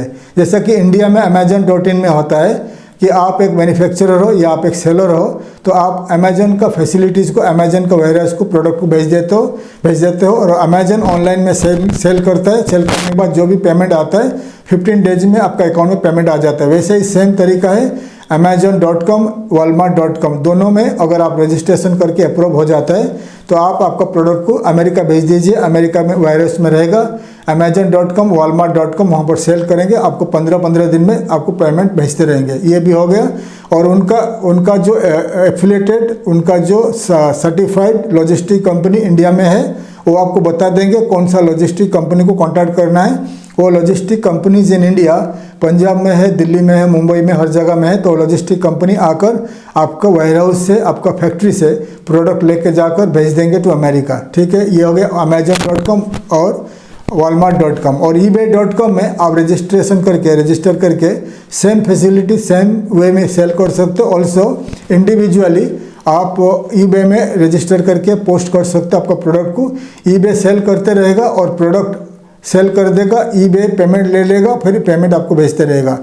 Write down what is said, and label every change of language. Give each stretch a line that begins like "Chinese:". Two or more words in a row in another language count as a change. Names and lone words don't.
Hindi: जैसा कि इंडिया में amazon.in में होता है कि आप एक मैन्युफैक्चरर हो या आप एक सेलर हो, तो आप अमेजन का फैसिलिटीज़ को, अमेजन का वेयरहाउस को प्रोडक्ट को भेज देते हो और अमेजन ऑनलाइन में सेल करता है। सेल करने के बाद जो भी पेमेंट आता है 15 डेज में आपका अकाउंट में पेमेंट आ जाता है। वैसे ही सेम तरीका है amazon.com, walmart.com दोनों में अगर आप रजिस्ट्रेशन करके अप्रूव हो जाता है, तो आप आपका प्रोडक्ट को अमेरिका भेज दीजिए। अमेरिका में वायरस में रहेगा, amazon.com, walmart.com वहाँ पर सेल करेंगे, आपको 15 दिन में आपको पेमेंट भेजते रहेंगे। ये भी हो गया। और उनका जो एफिलिएटेड, उनका जो
English: certified logistic company
Hindi: इंडिया में है, वो आपको बता देंगे कौन सा
English: logistic company
Hindi: को कॉन्टैक्ट करना है। वो
English: logistic companies in India
Hindi: पंजाब में है, दिल्ली में है, मुंबई में, हर जगह में है। तो
English: logistic company
Hindi: आकर आपका वेयरहाउस से, आपका फैक्ट्री से प्रोडक्ट लेके जाकर भेज देंगे टू अमेरिका। ठीक है, ये हो गया amazon.com और walmart.com। और ebay.com में आप रजिस्टर करके
English: same facility, same way
Hindi: में सेल कर सकते हो।
English: also individually
Hindi: आप eBay में रजिस्टर करके पोस्ट कर सकते हो आपका प्रोडक्ट को। eBay सेल करते रहेगा और प्रोडक्ट सेल कर देगा, eBay पेमेंट ले लेगा, फिर पेमेंट आपको भेजते रहेगा।